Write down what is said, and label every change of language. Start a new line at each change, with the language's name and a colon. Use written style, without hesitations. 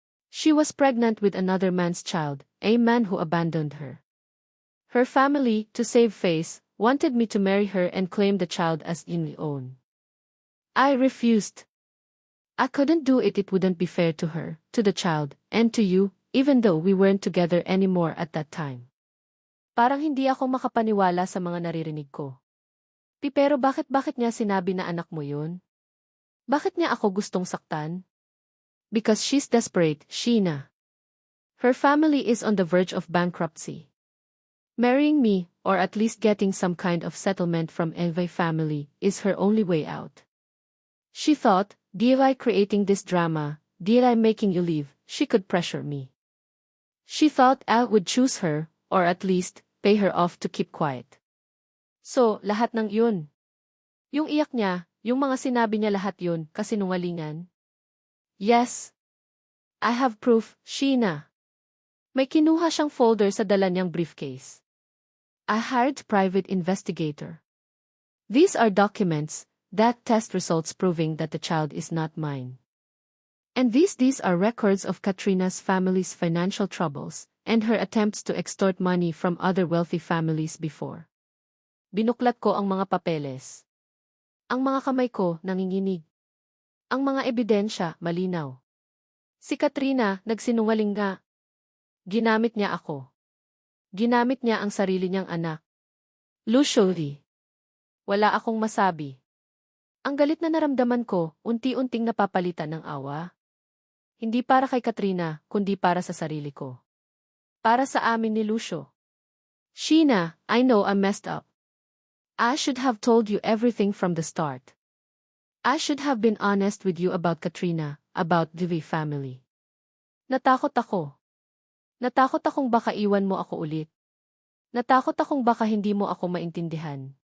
English: She was pregnant with another man's child, a man who abandoned her. Her family, to save face, wanted me to marry her and claim the child as my own. I refused. I couldn't do it. It wouldn't be fair to her, to the child, and to you, even though we weren't together anymore at that time.
Filipino: Parang hindi ako makapaniwala sa mga naririnig ko. Pero bakit niya sinabi na anak mo yun? Bakit niya ako gustong saktan?
English: Because she's desperate, Sheena. Her family is on the verge of bankruptcy. Marrying me, or at least getting some kind of settlement from Elvay family, is her only way out. She thought, did I creating this drama, did I making you leave, she could pressure me. She thought I would choose her, or at least, pay her off to keep quiet.
Filipino: So, lahat ng yun. Yung iyak niya, yung mga sinabi niya lahat yun, kasinungalingan.
English: Yes. I have proof, Sheena.
Filipino: May kinuha siyang folder sa dala niyang briefcase.
English: I hired private investigator. These are documents, that test results proving that the child is not mine. And these are records of Katrina's family's financial troubles, and her attempts to extort money from other wealthy families before.
Filipino: Binuklat ko ang mga papeles. Ang mga kamay ko nanginginig. Ang mga ebidensya malinaw. Si Katrina nagsinungaling nga. Ginamit niya ako. Ginamit niya ang sarili niyang anak.
English: Usually.
Filipino: Wala akong masabi. Ang galit na naramdaman ko, unti-unting napapalitan ng awa. Hindi para kay Katrina, kundi para sa sarili ko. Para sa amin ni Lucio.
English: Sheena, I know I messed up. I should have told you everything from the start. I should have been honest with you about Katrina, about the family.
Filipino: Natakot ako. Natakot akong baka iwan mo ako ulit. Natakot akong baka hindi mo ako maintindihan.